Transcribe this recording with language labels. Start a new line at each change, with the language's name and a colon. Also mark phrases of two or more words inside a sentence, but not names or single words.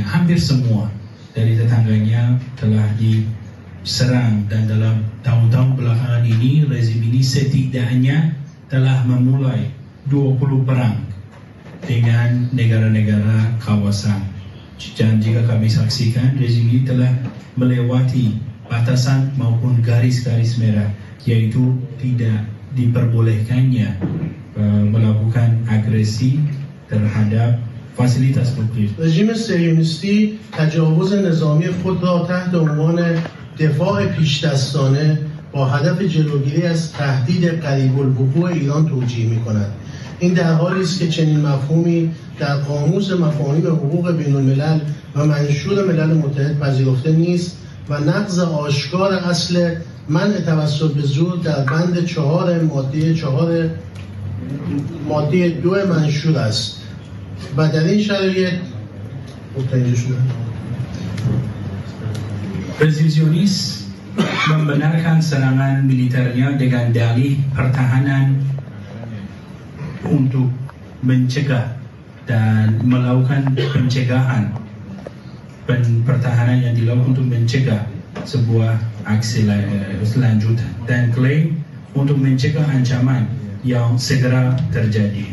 Indonesian: Hampir semua dari tetangganya telah diserang, dan dalam tahun-tahun belakangan ini rezim ini setidaknya telah memulai 20 perang dengan negara-negara kawasan. Dan jika kami saksikan, rezim ini telah melewati batasan maupun garis-garis merah, yaitu tidak diperbolehkannya melakukan agresi terhadap fasilitas publik.
Persian: رژیم صهیونیستی تجاوز نظامی خود را تحت عنوان دفاع پیشدستانه با هدف جلوگیری از تهدید قریب الوقوع ایران توجیه می‌کند. این در حالی است که چنین مفهومی در قاموس مفاهیم حقوق بین الملل و منشور ملل متحد پذیرفته نیست و نقض آشکار اصل منع توسل به زور در بند 4 ماده 2 منشور است و در این شرایط
Indonesian: Rezim Zionis membenarkan serangan militernya dengan dalih pertahanan untuk mencegah dan melakukan pencegahan, pertahanan yang dilakukan untuk mencegah sebuah aksi selanjutan, dan klaim untuk mencegah ancaman yang segera terjadi.